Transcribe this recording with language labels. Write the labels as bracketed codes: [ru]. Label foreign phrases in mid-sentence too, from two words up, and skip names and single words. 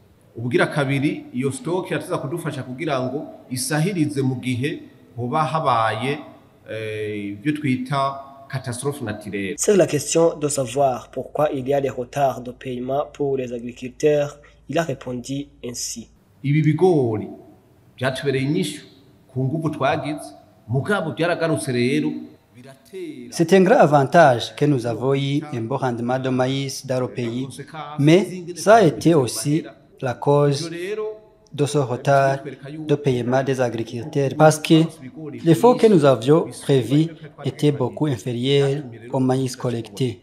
[rn] ubugira kabiri iyo stock yatuza kudufasha kugira ngo isahirize mu gihe hoba habaye ibyo twita [fr] catastrophe naturelle. C'est la question de savoir pourquoi il y a des retards de paiement pour les agriculteurs. Il a répondu ainsi. [rn] Ibi bigori byatubereye inyishu ku nguvu twagize mugabo byaragarutse rero. [fr] C'est un grand avantage que nous avons eu un bon rendement de maïs dans le pays, mais ça a été aussi la cause de ce retard de paiement des agriculteurs parce que les fonds que nous avions prévus étaient beaucoup inférieurs au maïs collecté.